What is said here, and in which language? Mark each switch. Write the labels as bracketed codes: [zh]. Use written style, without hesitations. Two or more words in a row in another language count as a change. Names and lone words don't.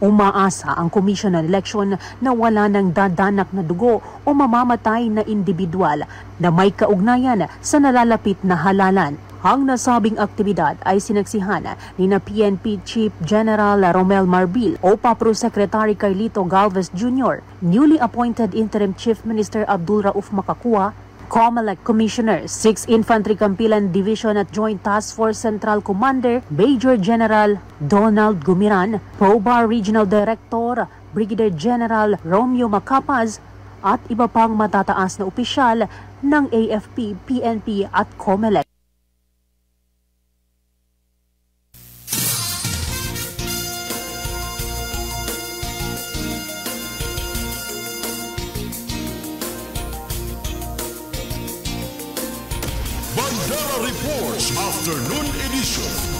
[tl] Umaasa ang Commission on Election na wala ng dadanak na dugo o mamamatay na individual na may kaugnayan sa nalalapit na halalan. Ang nasabing aktibidad ay sinaksihan ni na PNP Chief General Romel Marbil, OPA Pro Secretary Carlito Galvez Jr., newly appointed Interim Chief Minister Abdul Rauf Makakua, COMELEC Commissioner, 6th Infantry Campilan Division at Joint Task Force Central Commander Major General Donald Gumiran, PROBAR Regional Director Brigadier General Romeo Macapaz, at iba pang matataas na opisyal ng AFP, PNP at COMELEC. Bandera Reports Afternoon Edition.